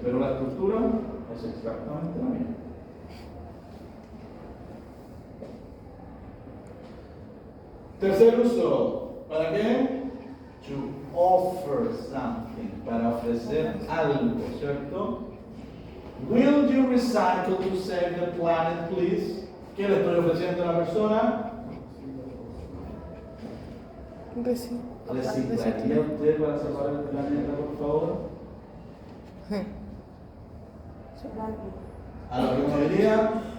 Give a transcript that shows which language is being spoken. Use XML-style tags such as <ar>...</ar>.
<es>Pero la estructura es exactamente la misma. Tercer uso. ¿Para qué?</es> <en>To offer something.</en> <es>Para ofrecer algo, ¿cierto?</es> <en>Will you recycle to save the planet, please?</en> <es>¿Qué le estoy ofreciendo a la persona? ¿Reciclaría usted para salvar el planeta, por favor? A lo que uno diría,</es>